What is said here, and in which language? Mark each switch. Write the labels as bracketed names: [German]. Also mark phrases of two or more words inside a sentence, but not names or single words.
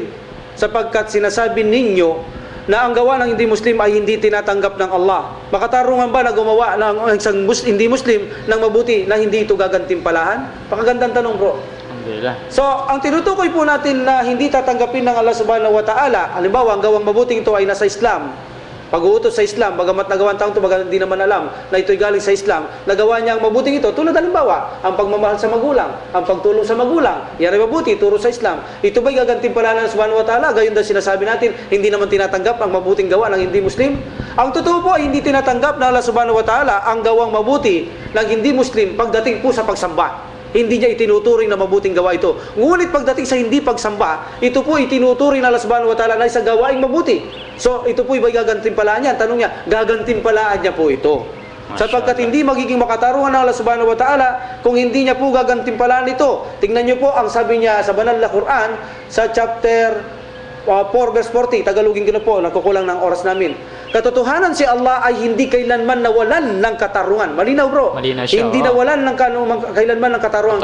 [Filipino] Sapagkat sinasabi ninyo na ang gawa ng hindi Muslim ay hindi tinatanggap ng Allah. Makatarungan ba na gumawa ng isang hindi Muslim ng mabuti na hindi ito gagantimpalahan? Pakagandang tanong, bro. Alhamdulillah. So, ang tinutukoy po natin na hindi tatanggapin ng Allah [Arabic] سبحانه وتعالى, [Filipino] halimbawa, ang gawang mabuting ito ay nasa Islam. Pag-uutos sa Islam, bagamat nagawang taong ito, bagamat hindi naman alam na ito'y galing sa Islam, nagawa niya ang mabuting ito, tulad halimbawa, ang pagmamahal sa magulang, ang pagtulong sa magulang, yan ay mabuti, turo sa Islam. Ito ba'y gagantimpalanan ng [Arabic] سبحانه وتعالى? [Filipino] Gayon daw sinasabi natin, hindi naman tinatanggap ang mabuting gawa ng hindi Muslim. Ang totoo po ay hindi tinatanggap ng Allah [Arabic] سبحانه وتعالى [Filipino] ang gawang mabuti ng hindi Muslim pagdating po sa pagsamba. Hindi niya itinuturing na mabuting gawa ito. Ngunit pagdating sa hindi pagsamba, ito po itinuturing ng Allah [Arabic] سبحانه وتعالى [Filipino] na isang gawaing mabuti. So, ito po iba'y gagantimpalaan niya. Tanong niya, gagantimpalaan niya po ito. Sapagkat hindi magiging makatarungan ng Allah [Arabic] سبحانه وتعالى [Filipino] kung hindi niya po gagantimpalaan ito. Tingnan niyo po ang sabi niya sa banal na Quran sa [English] chapter 4 verse 40. [Filipino] Tagalogin ko na po, nagkukulang ng oras namin. Katotohanan si Allah ay hindi kailanman nawalan ng katarungan. Malinaw, bro. Malinaw siya, Hindi oo. nawalan ng kailanman ng katarungan.